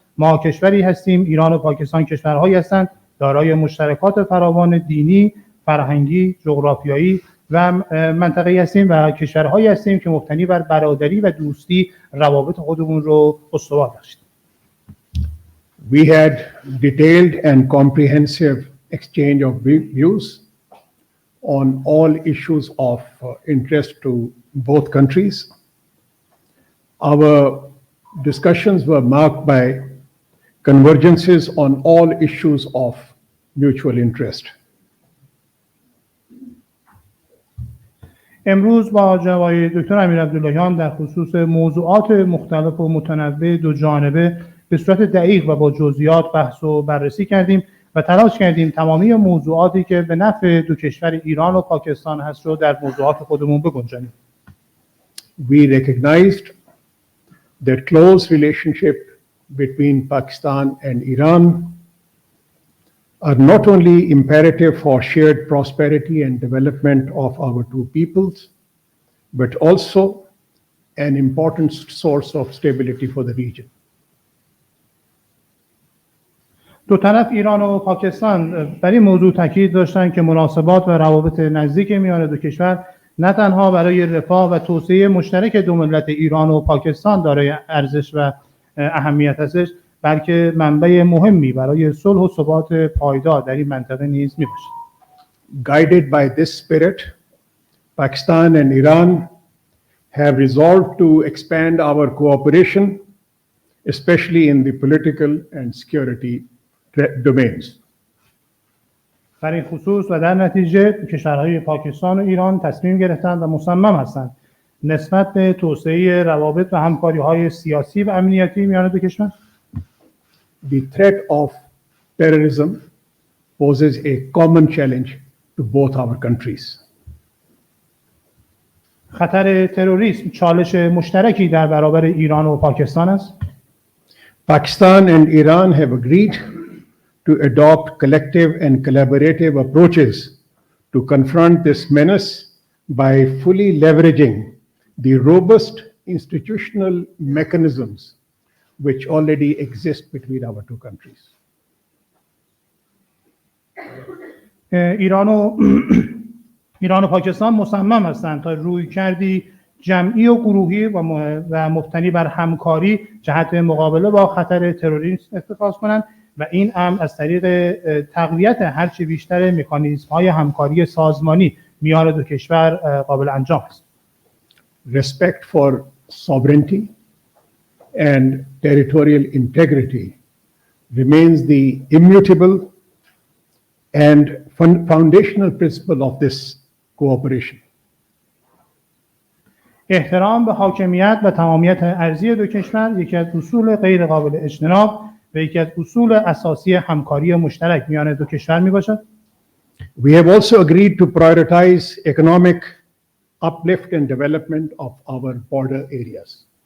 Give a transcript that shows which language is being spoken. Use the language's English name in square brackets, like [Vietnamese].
[Persian] ما کشوری هستیم، ایران و پاکستان کشورهایی هستند دارای مشترکات فراوان دینی، فرهنگی، جغرافیایی و منطقه‌ای هستیم و کشورهایی هستیم که مبتنی بر برادری و دوستی روابط خودمون رو استوار داشتیم. [English] We had detailed and comprehensive exchange of views on all issues of interest to both countries. Our discussions were marked by convergences on all issues of mutual interest. [Persian] امروز با جناب آقای دکتر امیر عبداللهیان در خصوص موضوعات مختلف و متنوع دو جانبه به صورت دقیق و با جزئیات بحث و بررسی کردیم و تلاش کردیم تمامی موضوعاتی که به نفع دو کشور ایران و پاکستان هست رو در موضوعات خودمون بگنجانیم. [English] We recognized that close relationship between Pakistan and Iran are not only imperative for shared prosperity and development of our two peoples, but also an important source of stability for the region. [Persian] دو طرف ایران و پاکستان بر این موضوع تاکید داشتند که مناسبات و روابط نزدیک میان دو کشور نه تنها برای رفاه و توسعه مشترک دو ملت ایران و پاکستان دارای ارزش و اهمیت هستش، بلکه منبع مهمی برای صلح و ثبات پایدار در این منطقه نیز میباشد. [English] Guided by this spirit, Pakistan and Iran have resolved to expand our cooperation, especially in the political and security domains. [Persian] در این خصوص و در نتیجه کشورهای پاکستان و ایران تصمیم گرفتند و مصمم هستند نسبت به توسعه روابط و همکاری‌های سیاسی و امنیتی میان دو کشور. [English] The threat of terrorism poses a common challenge to both our countries. [Persian] خطر تروریسم چالش مشترکی در برابر ایران و پاکستان است. [English] Pakistan and Iran have agreed to adopt collective and collaborative approaches to confront this menace by fully leveraging the robust institutional mechanisms which already exist between our two countries. [Persian] ایران و پاکستان مصمم هستند تا رویکردی جمعی و گروهی و مبتنی بر همکاری جهت مقابله با خطر تروریسم اتخاذ کنند و این امر از طریق تقویت هرچه بیشتر مکانیزم‌های همکاری سازمانی میان دو کشور قابل انجام است. [English] Respect for sovereignty and territorial integrity remains the immutable and foundational principle of this cooperation. [Persian] احترام به حاکمیت و تمامیت ارضی دو کشور یکی از اصول غیر قابل اجتناب و یکی از اصول اساسی همکاری مشترک میان دو کشور میباشد. [English] We have also agreed to prioritize economic uplift and development of our border areas.